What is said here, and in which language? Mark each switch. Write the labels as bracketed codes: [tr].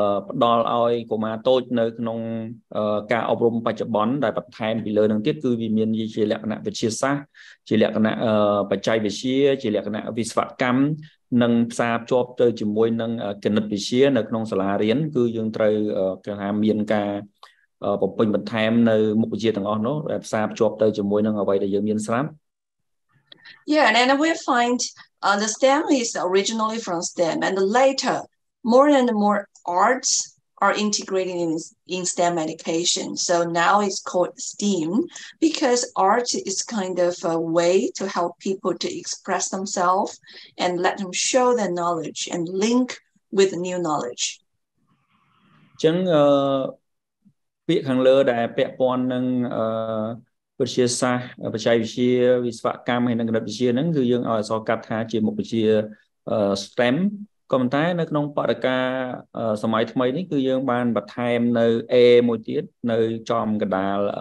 [km] ផ្ដល់ឲ្យកុមារតូចនៅក្នុងការអប់រំបច្ចុប្បន្នដែលបន្ថែមពីលើនឹងទៀតគឺវាមានជាលក្ខណៈវិទ្យាសាស្ត្រជាលក្ខណៈបច្ចេកវិទ្យាជាលក្ខណៈវិស្វកម្មនិងផ្សារភ្ជាប់ទៅជាមួយនឹងគណិតវិទ្យានៅក្នុងសាលារៀនគឺយើងត្រូវគេថាមានការបំពេញបន្ថែមនៅមុខវិជ្ជាទាំងអស់នោះដែលផ្សារភ្ជាប់ទៅជាមួយនឹងអ្វីដែលយើងមានស្រាប់ [en] Yeah, and we find the STEM is originally from STEM, and later more and more arts are integrated in STEM education. So now it's called STEAM because art is kind of a way to help people to express themselves and let them show their knowledge and link with new knowledge. [km] ចឹងពាក្យខាងលើដែលពាក់ព័ន្ធនឹងវិទ្យាសាស្ត្របច្ចេកវិទ្យាវិស្វកម្មហើយនិងគណិតវិទ្យាហ្នឹងគឺយើងឲ្យអក្សរកាត់ថាជាមុខវិជ្ជា STEM ក៏ប៉ុន្តែនៅក្នុងបរិយាកាសសម័យថ្មីនេះគឺយើងបានបន្ថែមនៅ A មួយទៀតនៅចំកណ្ដាល